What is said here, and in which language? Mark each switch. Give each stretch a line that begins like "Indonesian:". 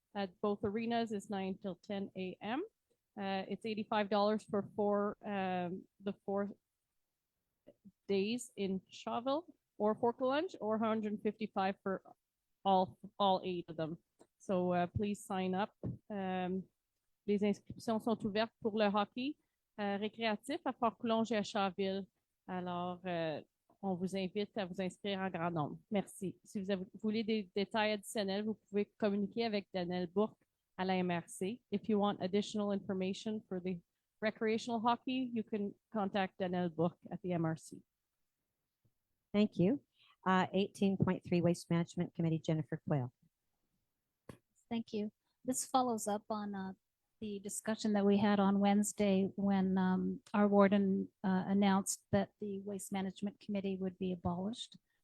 English: at both arenas is 9 till 10 a.m. It's $85 for the 4 days in Shawville or Fort College, or $155 for all 8 of them. So please sign up.
French: Les inscriptions sont ouvertes pour le hockey récréatif à Fort College et à Shawville. Alors, on vous invite à vous inscrire en grand nombre. Merci. Si vous voulez des détails additionnels, vous pouvez communiquer avec Daniel Bourque à la MRC.
English: If you want additional information for the recreational hockey, you can contact Daniel Bourque at the MRC. Thank you. 18.3 Waste Management Committee, Jennifer Quayle. Thank you. This follows up on the discussion that we had on Wednesday when our warden announced that the Waste Management Committee would be abolished.